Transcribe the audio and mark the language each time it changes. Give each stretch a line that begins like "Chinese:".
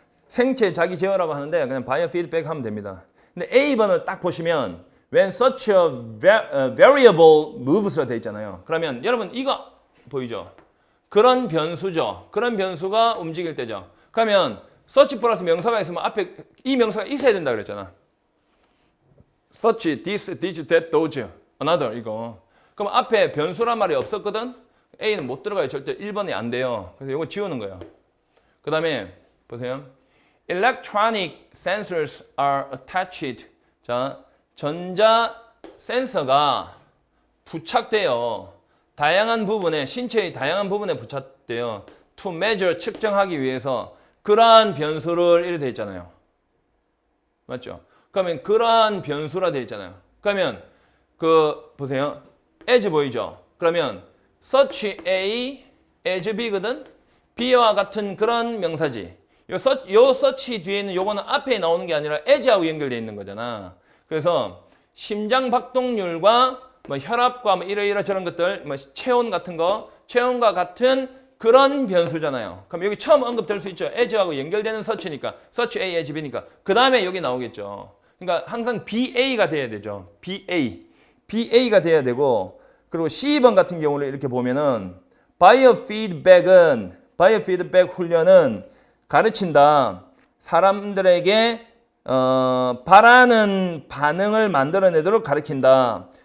Korean: 생체 자기 제어라고 하는데 그냥 바이오피드백 하면 됩니다. 근데 A번을 딱 보시면
English: when such a variable moves
Korean: 로 돼 있잖아요. 그러면 여러분 이거 보이죠? 그런 변수죠. 그런 변수가 움직일 때죠. 그러면 such 플러스 명사가 있으면 앞에 이 명사가 있어야 된다 그랬잖아.
English: such, this, that, those, another 이거.
Korean: 그럼 앞에 변수란 말이 없었거든? A는 못 들어가요. 절대 1번이 안 돼요. 그래서 이거 지우는 거예요. 그 다음에 보세요.
English: Electronic sensors are attached.
Korean: 전자 센서가 부착돼요. 다양한 부분에, 신체의 다양한 부분에 부착돼요.
English: To measure,
Korean: 측정하기 위해서 그러한 변수를 이렇게 돼 있잖아요. 맞죠? 그러면 그러한 변수라 돼 있잖아요. 그러면 보세요. as 보이죠? 그러면 such A, as B거든? B와 같은 그런 명사지. 요 such 뒤에 있는 요거는 앞에 나오는 게 아니라 as하고 연결되어 있는 거잖아. 그래서 심장 박동률과 혈압과 이러저런 것들, 체온 같은 거, 체온과 같은 그런 변수잖아요. 그럼 여기 처음 언급될 수 있죠. as하고 연결되는 such니까, such A, as B니까. 그 다음에 여기 나오겠죠. 그러니까 항상 BA가 돼야 되죠. BA가 돼야 되고, 그리고 C번 같은 경우는 이렇게 보면은, biofeedback은 바이오피드백 훈련은 가르친다. 사람들에게 바라는 반응을 만들어내도록 가르친다.